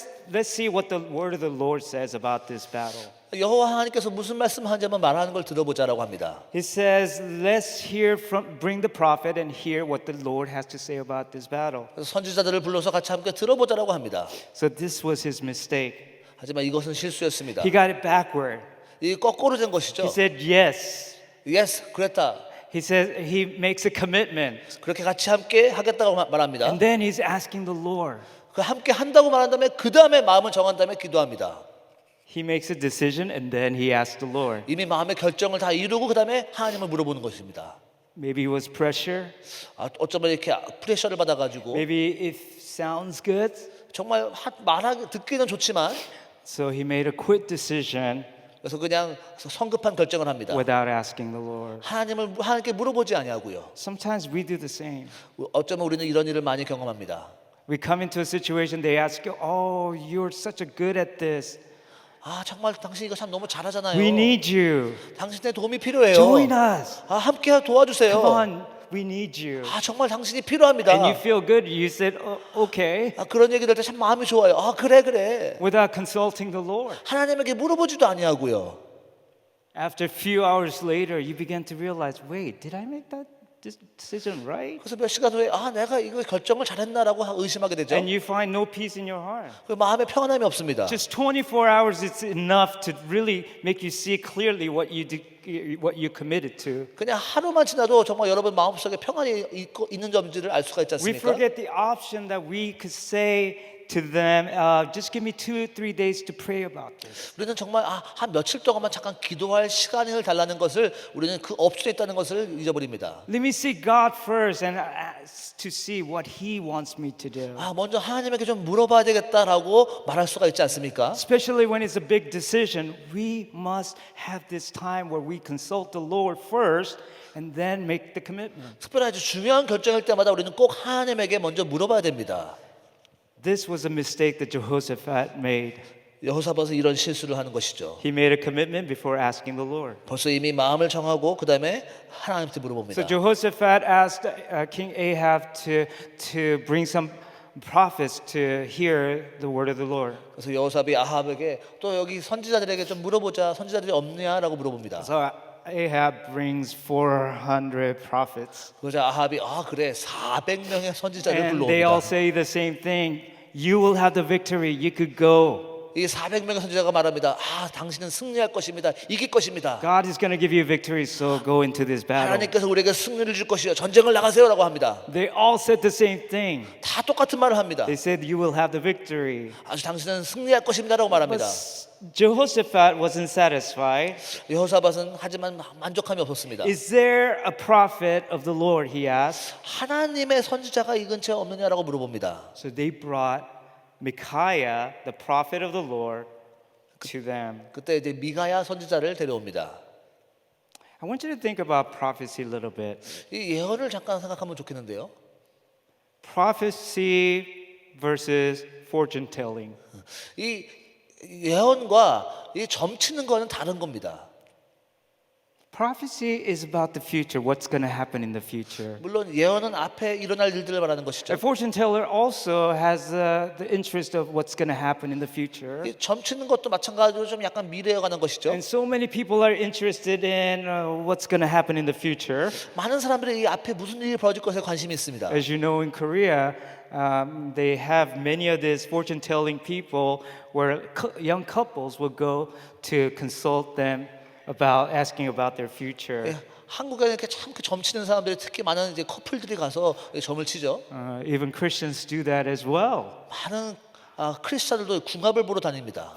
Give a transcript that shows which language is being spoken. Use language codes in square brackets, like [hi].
[en] let's see what the word of the Lord says about this battle. [ko] 여호와 하나님께서 무슨 말씀하는지 한번 말하는 걸 들어보자라고 합니다. [en] He says, let's bring the prophet and hear what the Lord has to say about this battle. [ko] 그래서 선지자들을 불러서 같이 함께 들어보자라고 합니다. [en] So this was his mistake. [ko] 하지만 이것은 실수였습니다. [en] He got it backward. [ko] 이 거꾸로 된 것이죠. [en] He said, yes. [ko] Yes, 그랬다. [en] He says he makes a commitment. [ko] 그렇게 같이 함께 하겠다고 말합니다. [en] And then he's asking the Lord. [ko] 그 함께 한다고 말한 다음에 그 다음에 마음을 정한 다음에 기도합니다. [en] He makes a decision and then he asks the Lord. [ko] 이미 마음의 결정을 다 이루고 그 다음에 하나님을 물어보는 것입니다. [en] Maybe it was pressure. [ko] 어쩌면 이렇게 프레셔를 받아가지고 [en] Maybe it sounds good. [ko] 정말 말하기 듣기는 좋지만 [en] So he made a quick decision [ko] 그래서 그냥 성급한 결정을 합니다. [en] without asking the Lord. [ko] 하나님께 물어보지 아니하고요. [en] Sometimes we do the same. [ko] 어쩌면 우리는 이런 일을 많이 경험합니다. [en] We come into a situation, they ask you, oh, you're such a good at this. [ko] 정말 당신 이거 참 너무 잘하잖아요. [en] We need you. [ko] 당신의 도움이 필요해요. [en] Join us. [ko] 함께 도와주세요. [en] Come on, we need you. [ko] 정말 당신이 필요합니다. [en] And you feel good. You said, oh, okay, [ko] 그런 얘기 들 때 참 마음이 좋아요. 그래. [en] without consulting the Lord. [ko] 하나님에게 물어보지도 아니하고요. [en] After a few hours later, you begin to realize, wait, did I make that decision right? [ko] 그래서 몇 시간 후에 내가 이거 결정을 잘했나라고 의심하게 되죠. [en] And you find no peace in your heart. [ko] 그 마음에 평안함이 없습니다. [en] Just 24 hours is enough to really make you see clearly what you committed to. [ko] 그냥 하루만 지나도 정말 여러분 마음속에 평안이 있는 점들을 알 수가 있지 [en] We [ko] 않습니까? [en] forget the option that we could say to them, just give me 2-3 days to pray about this. [ko] 우리는 정말 한 며칠 동안만 잠깐 기도할 시간을 달라는 것을 우리는 그 옵션에 있다는 것을 잊어버립니다. [en] Let me seek God first and ask to see what He wants me to do. [ko] 먼저 하나님에게 좀 물어봐야 되겠다라고 말할 수가 있지 않습니까? [en] Especially when it's a big decision, we must have this time where we consult the Lord first and then make the commitment. [ko] 특별히 아주 중요한 결정일 때마다 우리는 꼭 하나님에게 먼저 물어봐야 됩니다. [en] This was a mistake that Jehoshaphat made. [ko] 여호사밧은 이런 실수를 하는 것이죠. [en] He made a commitment before asking the Lord. [ko] 벌써 이미 마음을 정하고 그 다음에 하나님한테 [en] So [ko] 물어봅니다. [en] Jehoshaphat asked King Ahab to bring some prophets to hear the word of the Lord. [ko] 그래서 여호사밧이 아합에게 또 여기 선지자들에게 좀 물어보자. 선지자들이 없냐라고 물어봅니다. [en] So Ahab brings 400 prophets. [ko] 그러자 아합이 그래 400명의 선지자를 [en] And they all [ko] 불러옵니다. [en] say the same thing. You will have the victory. You could go. [ko] 이 400명의 선지자가 말합니다. 당신은 승리할 것입니다. 이길 것입니다. [en] God is going to give you victory, so go into this battle. [ko] 하나님께서 우리에게 승리를 줄 것이요. 전쟁을 나가세요라고 합니다. [en] They all said the same thing. [ko] 다 똑같은 말을 합니다. [en] They said, you will have the victory. [ko] 아주 당신은 승리할 것입니다라고 말합니다. [en] But Jehoshaphat wasn't satisfied. [ko] 여호사밧은 하지만 만족함이 없었습니다. [en] Is there a prophet of the Lord? He asked. [ko] 하나님의 선지자가 이 근처에 없느냐라고 물어봅니다. [en] So they brought Micaiah, the prophet of the Lord, to them. [ko] 그때 이제 미가야 선지자를 데려옵니다. [en] I want you to think about prophecy a little bit. [ko] 이 예언을 잠깐 생각하면 좋겠는데요. [en] Prophecy versus fortune telling. [ko] 이 예언과 이 점치는 거는 다른 겁니다. [en] Prophecy is about the future, what's going to happen in the future. [ko] 물론 예언은 앞에 일어날 일들을 말하는 [en] A [ko] 것이죠. [en] fortune teller also has the interest of what's going to happen in the future. [ko] 이 점치는 것도 마찬가지로 좀 약간 미래에 관한 것이죠. [en] And so many people are interested in what's going to happen in the future. [ko] 많은 사람들이 이 앞에 무슨 일이 벌어질 것에 관심이 있습니다. [en] As you know, in Korea, they have many of these fortune telling people where young couples will go to consult them about asking about their future. [ko] 한국에 이렇게 참 점치는 사람들이 특히 많은 이제 커플들이 가서 점을 치죠. [en] Even Christians do that as well [ko] 많은 크리스찬들도 궁합을 보러 다닙니다.